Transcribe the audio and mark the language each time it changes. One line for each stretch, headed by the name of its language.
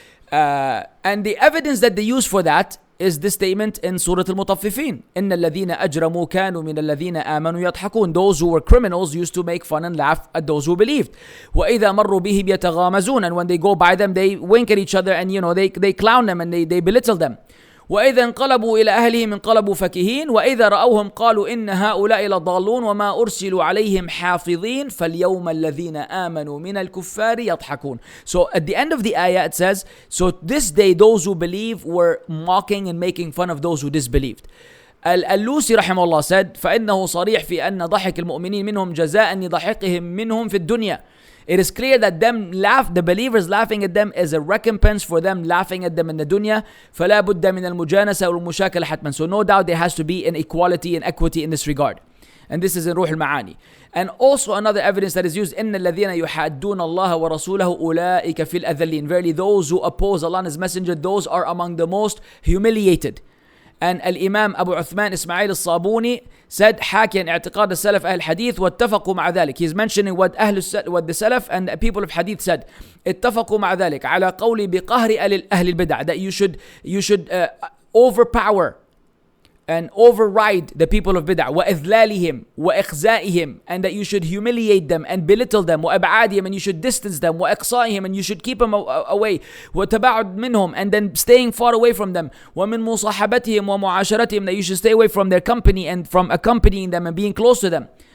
English: And the evidence that they use for that is this statement in Surah Al-Mutaffifin.
Arabic: إِنَّ الَّذِينَ أَجْرَمُوا كَانُوا مِنَ الَّذِينَ آمَنُوا يَضْحَكُونَ.
English: Those who were criminals used to make fun and laugh at those who believed.
Arabic: وَإِذَا مَرُّوا بِهِمْ يَتَغَامَزُونَ.
English: And when they go by them, they wink at each other and they clown them and they belittle them.
Arabic: وإذا انقلبوا إلى أهلهم انقلبوا فكهين وإذا رأوهم قالوا إن هؤلاء لضالون وما أرسلوا عليهم حافظين فاليوم الذين آمنوا من الكفار يضحكون.
English: So at the end of the ayah it says, so this day those who believe were mocking and making fun of those who disbelieved.
Arabic: Al-Lusi رحمه الله said فإنه صريح في أن ضحك المؤمنين منهم جزاء لضحكهم منهم في الدنيا.
English: It is clear that the believers laughing at them is a recompense for them laughing at them in the dunya.
Arabic: فلا بد من المجانسة والمشاكلة حتما.
English: So no doubt there has to be an equality and equity in this regard. And this is in Ruh al-Ma'ani. And also another evidence that is used,
Arabic: إن الذين يحادون الله ورسوله أولئك في الأذلين.
English: Verily those who oppose Allah and His Messenger, those are among the most humiliated. And Al-Imam Abu Uthman Ismail al-Sabuni said
Arabic: حاكيا اعتقاد السلف أهل الحديث واتفقوا مع ذلك.
English: He's mentioning what the Salaf and the people of Hadith said.
Arabic: اتفقوا مع ذلك على قولي بقهر أهل البدع.
English: That you should overpower and override the people of bid'ah,
Arabic: وإذلالهم وإخزائهم,
English: and that you should humiliate them and belittle them,
Arabic: وإبعادهم,
English: and you should distance them,
Arabic: وإقصائهم,
English: and you should keep them away,
Arabic: وتباعد منهم,
English: and then staying far away from them,
Arabic: ومن مصاحبتهم ومعاشرتهم,
English: that you should stay away from their company and from accompanying them and being close to them.